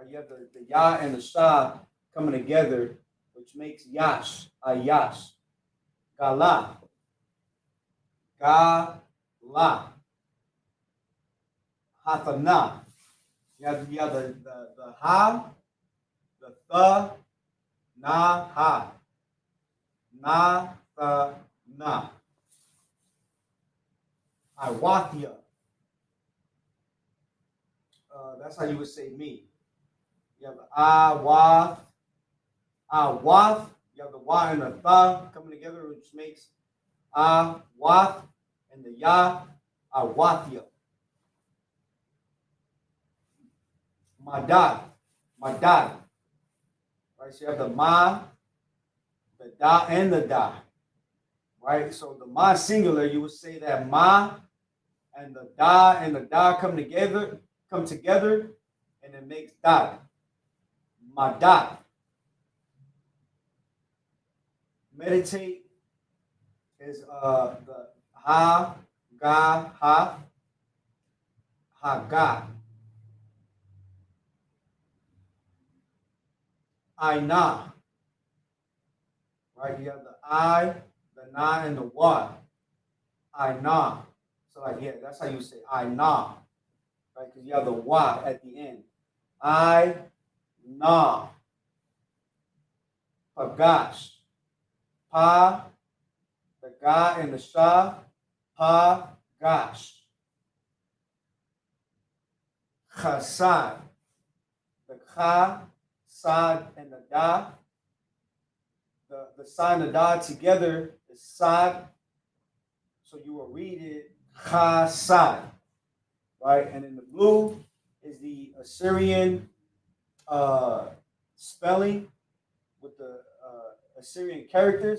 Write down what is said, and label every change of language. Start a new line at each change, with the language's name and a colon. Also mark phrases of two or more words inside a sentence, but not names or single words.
English: You have the ya and the sha coming together, which makes yash, ayash. Gala, gala. Hathana. You have the ha, the na, ha. Na, na. Iwathia. That's how you would say me. You have the awath. Awath. You have the wa and the tha coming together, which makes awath, and the ya, awathia. Madad. Madad. Right? So you have the ma, the da, and the da. Right? So the ma singular, you would say that ma and the da come together, and it makes dad. Madad. Meditate is the ha, ga, ha, ga. Aina. Right? You have the I, the na, and the wa. Aina. So like yeah, that's how you say Aina. Right? Because you have the wa at the end. I na. Pagash. Pa, the ga and the sha, pa, gash. Chasad, the cha, sad, and the da. The sa and the da together is sad. So you will read it chasad, right? And in the blue is the Assyrian spelling with the Assyrian characters.